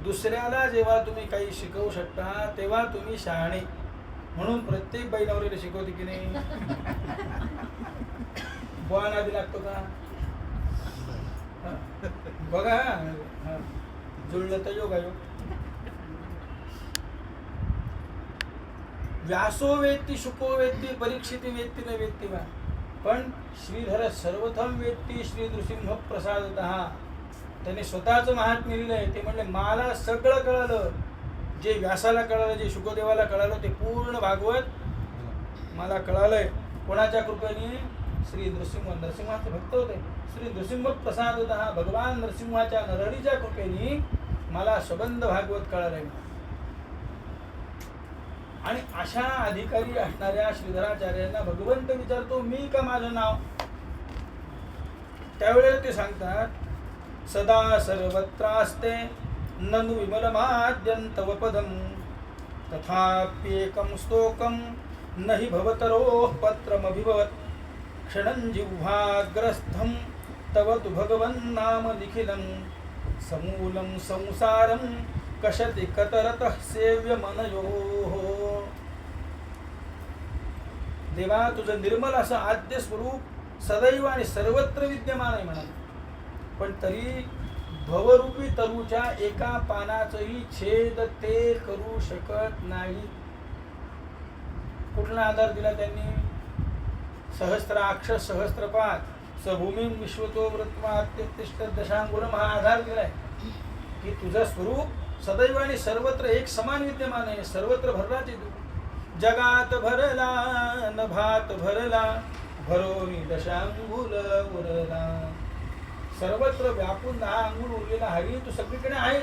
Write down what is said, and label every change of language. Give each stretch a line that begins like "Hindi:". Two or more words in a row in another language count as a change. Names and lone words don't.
Marathi: दुसऱ्याला जेव्हा तुम्ही काही शिकवू शकता तेव्हा तुम्ही शहाणे. म्हणून प्रत्येक बाई नवरीला शिकवते की नाही. बुवा आधी लागतो का बघा. जुळलं तर योग.
Sanskrit: व्यासो वेत्ती शुको वेत्ती परीक्षिती वेत्ती न वेत्ती वा, पण श्रीधर सर्वथम वेत्ती श्री नृसिंह प्रसादतः.
Marathi: त्याने स्वतःचं महात्म्य लिहिलंय. ते म्हणले मला सगळं कळालं, जे व्यासाला कळालं, जे शुकदेवाला कळालं, ते पूर्ण भागवत मला कळालंय. कोणाच्या कृपेने? श्री नरसिंहाचे भक्त होते.
Sanskrit: श्री नृसिंह प्रसादतः
Marathi: भगवान नरसिंहाच्या नरहरीच्या कृपेने मला सबंध भागवत कळालंय. आणि अशा अधिकारी असणाऱ्या श्रीधराचार्यांना भगवंत विचारतो, मी का माझं नाव? त्यावेळेला ते सांगतात,
Sanskrit: सदा सर्वत्रास्ते ननु विमलमाद्यंतव पदम तथाप्येकं स्तोकं नहि भवतरोः पत्रमभिभवत् क्षणं जिह्वाग्रस्थं तव तु भगवन्नाम निखिलं समूलं संसारं कशति कतरतः सेव्य मनयोः.
Marathi: देवा, तुझं निर्मल असं आद्य स्वरूप सदैव आणि सर्वत्र विद्यमान आहे म्हणाले, पण तरी भवरूपी तरुच्या एका पानाचंही छेद ते करू शकत नाही. कुठला आधार दिला त्यांनी?
Sanskrit: सहस्राक्ष सहस्त्रपाद सभूमीं विश्वतो वृत्मात्यतिष्ठ दशांगुलम
Marathi: हा आधार दिलाय की तुझं स्वरूप सदैव आणि सर्वत्र एक समान विद्यमान आहे. सर्वत्र भरलाच आहे. जगात भरला नभात भरला भरोनी दशांगुल उरला. सर्वत्र व्यापून 10 अंगुल उरलेला हरी तू सगळीकडे आहेस.